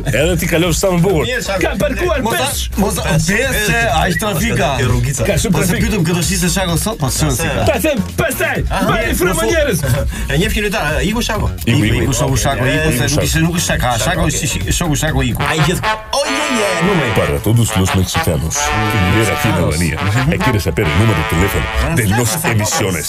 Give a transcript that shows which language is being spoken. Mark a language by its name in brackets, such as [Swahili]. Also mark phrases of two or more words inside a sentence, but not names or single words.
[Albanian] Edhe ti kalofsh sa më bukur. Ka parkuar pesh. Mos pesë, aq trafika. Ka shumë trafik. Pyetëm këtë shisë Shako sot, po çfarë si ka? Ta them pastaj. Bëni frymë njerëz. E njeh kilometar, iku Shako. Iku Shako, se nuk është Shaka, Shako është Shako iku. Ai gjithë. [Spanish] Número para todos los mexicanos que viven aquí en Albania y quieren saber el número de teléfono de las emisiones.